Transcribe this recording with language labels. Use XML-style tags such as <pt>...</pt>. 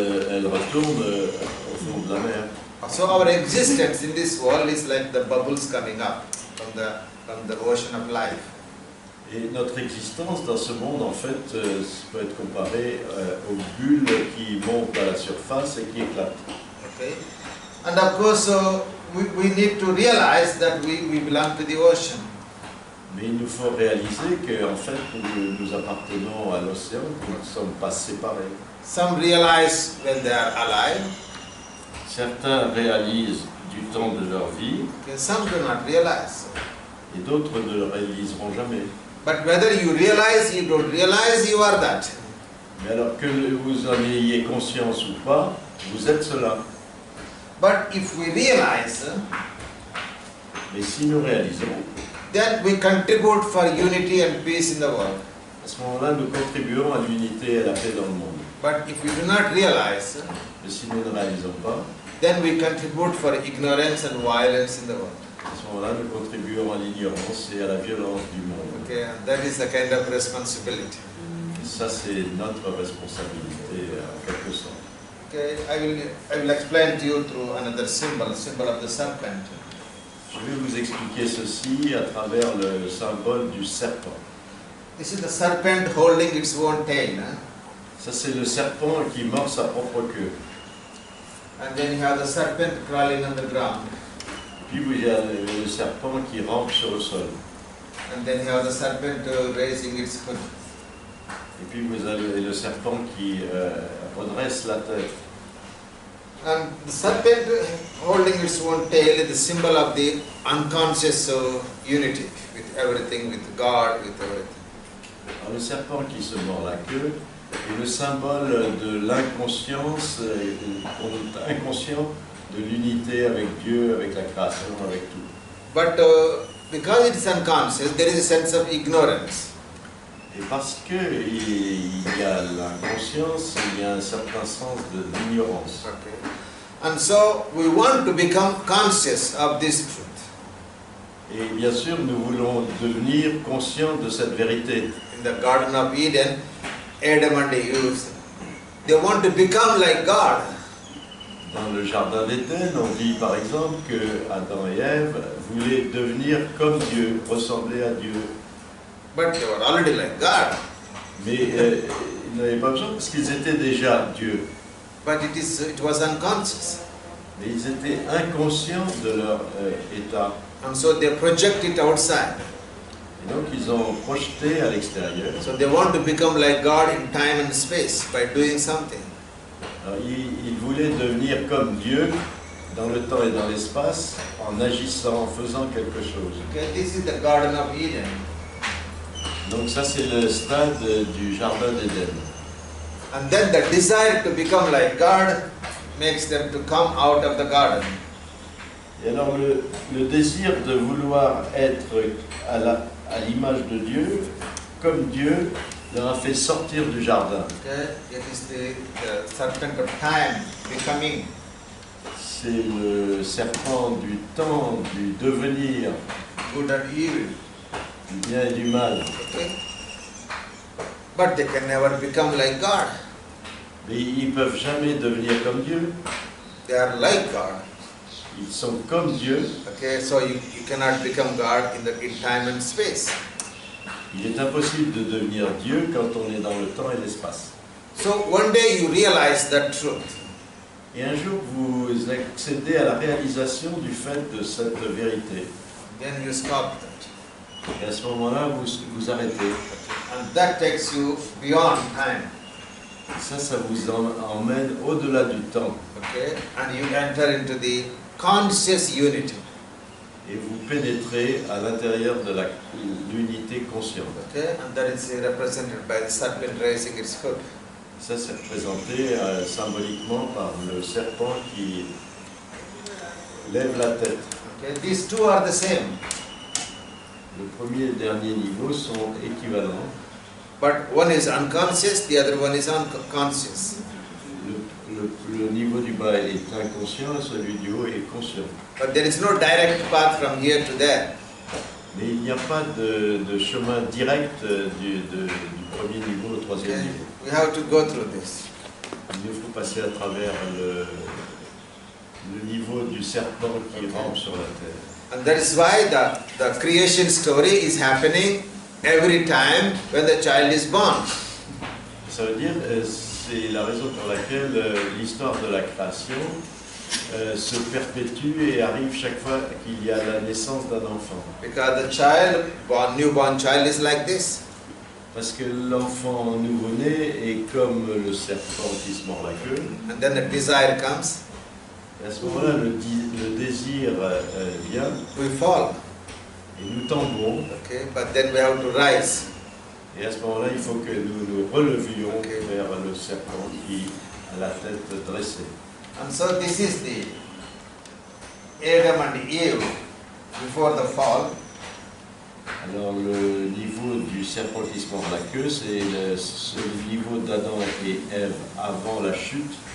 <fr>elles retournent au fond de la mer.</fr> <en>So our existence in this world is like the bubbles coming up from the ocean of life.</en> <fr>Et notre existence dans ce monde, en fait, peut être comparée aux bulles qui montent à la surface et qui éclatent.</fr> <en>Okay? And of course, we need to realize that we belong to the ocean.</en> <fr>Mais il nous faut réaliser qu'en fait, nous appartenons à l'océan, que nous ne sommes pas séparés.</fr> <en>Some realize when they are alive.</en> <fr>Certains réalisent du temps de leur vie,</fr> <en>Okay? Some do not realize.</en> <fr>et d'autres ne le réaliseront jamais.</fr> <en>But whether you realize, you don't realize, you are that.</en> <fr>Mais alors que vous en ayez conscience ou pas, vous êtes cela.</fr> <en>But if we realize,</en> <fr>Mais si nous réalisons,</fr> <en>then we contribute for unity and peace in the world.</en> <fr>à ce moment-là, nous contribuons à l'unité et à la paix dans le monde.</fr> <en>But if we do not realize,</en> <fr>Mais si nous ne réalisons pas,</fr> <en>then we contribute for ignorance and violence in the world.</en> <fr>à ce moment-là, nous contribuons à l'ignorance et à la violence du monde.</fr> <en>Okay, and that is the kind of responsibility.</en> <fr>Et ça, c'est notre responsabilité, en quelque sorte.</fr> <en>Okay, I will explain to you through another symbol of the serpent.</en> <fr>Je vais vous expliquer ceci à travers le symbole du serpent.</fr> <en>This is the serpent holding its own tail.</en> <fr>Ça, c'est le serpent qui mord sa propre queue.</fr> <en>And then you have the serpent crawling on the ground.</en> <fr>Puis il y a le serpent qui rampe sur le sol.</fr> <en>And then you have the serpent raising its hood.</en> <fr>Et puis vous avez le serpent qui redresse la tête.</fr> <en>And the serpent holding its own tail is the symbol of the unconscious unity with everything, with God, with everything.</en> <fr>Alors, le serpent qui se mord la queue est le symbole de l'inconscience, inconscient de l'unité avec Dieu, avec la création, avec tout.</fr> <en>But because it is unconscious, there is a sense of ignorance.</en> <fr>Et parce qu'il y a l'inconscience, il y a un certain sens d'ignorance.</fr> <en>Okay. And so we want to become conscious of this truth.</en> <fr>Et bien sûr, nous voulons devenir conscients de cette vérité.</fr> <en>In the Garden of Eden, Adam and Eve, they want to become like God.</en> <fr>Dans le jardin d'Éden, on dit par exemple que Adam et Ève voulaient devenir comme Dieu, ressembler à Dieu.</fr> <en>But they were already like God.</en> <fr>Mais ils n'avaient pas besoin parce qu'ils étaient déjà Dieu.</fr> <en>But it was unconscious.</en> <fr>Mais ils étaient inconscients de leur état.</fr> <en>And so they project it outside.</en> <fr>Et donc ils ont projeté à l'extérieur.</fr> <en>So they want to become like God in time and space by doing something.</en> <fr>Alors, ils voulaient devenir comme Dieu dans le temps et dans l'espace en agissant, en faisant quelque chose.</fr> <en>Okay, this is the Garden of Eden.</en> <fr>Donc ça c'est le stade du jardin d'Éden.</fr> <en>And then the desire to become like God makes them to come out of the garden.</en> <fr>Et alors le désir de vouloir être à l'image de Dieu, comme Dieu, leur a fait sortir du jardin.</fr> <en>Okay, it is the serpent of time becoming.</en> <fr>C'est le serpent du temps, du devenir,</fr> <en>Good and evil.</en> <fr>du bien et du mal.</fr> <en>Okay? But they can never become like God.</en> <fr>Mais ils ne peuvent jamais devenir comme Dieu.</fr> <en>They are like God.</en> <fr>Ils sont comme Dieu.</fr> <en>Okay, so you cannot become God in time and space.</en> <fr>Il est impossible de devenir Dieu quand on est dans le temps et l'espace.</fr> <en>So one day you realize that truth.</en> <fr>Et un jour, vous accédez à la réalisation du fait de cette vérité.</fr> <en>Then you stop that.</en> <fr>Et à ce moment-là, vous arrêtez.</fr> <en>And that takes you beyond time.</en> <fr>Ça vous emmène au-delà du temps.</fr> <en>Okay? And you enter into the conscious unity.</en> <fr>Et vous pénétrez à l'intérieur de l'unité consciente.</fr> <en>Okay? And that is represented by the serpent raising its foot.</en> <fr>Ça, c'est représenté symboliquement par le serpent qui lève la tête.</fr> <en>Okay? These two are the same.</en> <fr>Le premier et le dernier niveau sont équivalents.</fr> <en>But one is unconscious, the other one is conscious.</en> <fr>Le niveau du bas est inconscient et celui du haut est conscient.</fr> <en>But there is no direct path from here to there.</en> <fr>Mais il n'y a pas de chemin direct du premier niveau au troisième</fr> <en>Okay?</en> <fr>niveau.</fr> <en>We have to go through this.</en> <fr>Il nous faut passer à travers le niveau du serpent qui rampe sur la terre.</fr> <en>And that is why the creation story is happening every time when the child is born.</en> <fr>Ça veut dire, c'est la raison pour laquelle l'histoire de la création se perpétue et arrive chaque fois qu'il y a la naissance d'un enfant.</fr> <en>Because the child, newborn child is like this.</en> <fr>Parce que l'enfant nouveau-né est comme le serpent qui se mord la queue.</fr> <en>And then the desire comes.</en> <fr>Et à ce moment-là, le désir vient</fr> <en>We fall.</en> <fr>et nous tombons.</fr> <en>Okay? But then we have to rise.</en> <fr>Et à ce moment-là, il faut que nous nous relevions</fr> <en>Okay.</en> <fr>vers le serpent qui a la tête dressée.</fr> <en>And so this is the Adam and Eve before the fall.</en> <fr>Alors le niveau du serpent qui se mord la queue, c'est ce niveau d'Adam et Ève avant la chute.</fr>